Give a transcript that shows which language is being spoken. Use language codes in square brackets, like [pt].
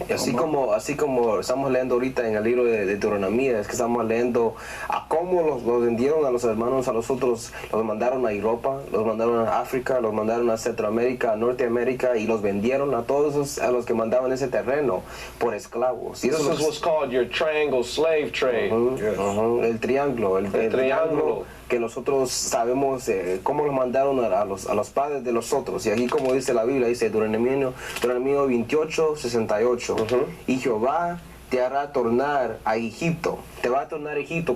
[es] Y así como estamos leyendo ahorita en el libro de Deuteronomía, es que estamos leyendo a cómo los vendieron a los hermanos, a los otros, los mandaron a Europa, los mandaron a África, los mandaron a Centroamérica, a Norteamérica, y los vendieron a todos a los que mandaban ese terreno por esclavos. Y [en] this is what's called your triangle slave trade. [es] El triángulo, el triángulo que nosotros sabemos cómo los mandaron a los padres de los otros. Y aquí, como dice la Biblia, dice Deuteronomio 28:68, y Jehová te hará tornar a Egipto. Te va a tornar a Egipto.